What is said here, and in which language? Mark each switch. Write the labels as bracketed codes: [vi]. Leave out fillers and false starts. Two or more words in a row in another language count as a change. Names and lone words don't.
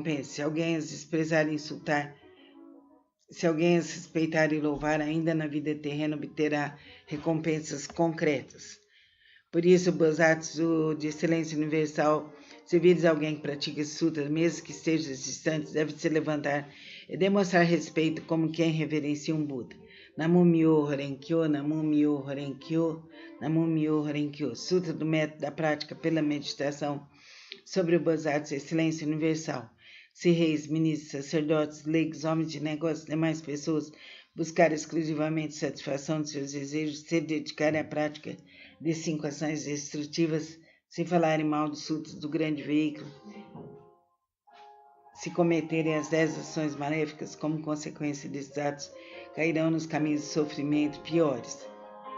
[pt] Se alguém as desprezar e insultar, se alguém as respeitar e louvar, ainda na vida terrena obterá recompensas concretas. Por isso, o Bodhisattva de Excelência Universal, se vires alguém que pratica esse sutra, mesmo que esteja distante, deve se levantar e demonstrar respeito como quem reverencia um Buda. [ja] 南無妙法蓮華経、南無妙法蓮華経、南無妙法蓮華経. [pt] Sutra do método da prática pela meditação sobre o Bodhisattva de Excelência Universal. Se reis, ministros, sacerdotes, leigos, homens de negócios e demais pessoas buscarem exclusivamente satisfação de seus desejos, se dedicarem à prática de 5 ações destrutivas, se falarem mal dos sutras do grande veículo, se cometerem as 10 ações maléficas como consequência desses atos, cairão nos caminhos de sofrimento piores.